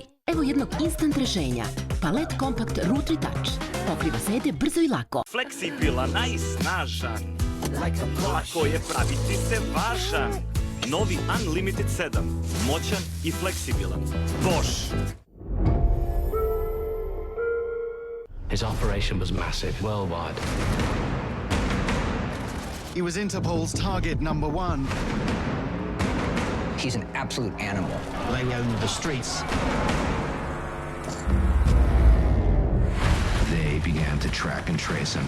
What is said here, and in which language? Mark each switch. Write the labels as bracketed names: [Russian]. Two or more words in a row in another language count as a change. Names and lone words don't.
[Serbian] Evo jednog instant rešenja. Palette Compact Root Retouch. Pokriva sede brzo i lako. Fleksibilan, a i snažan. Lako je praviti se važan. Novi Unlimited 7. Moćan i fleksibilan. Bosch. [English] His operation was massive, worldwide. He was Interpol's target number 1. He's an absolute animal. They own the streets. They began to track and trace him.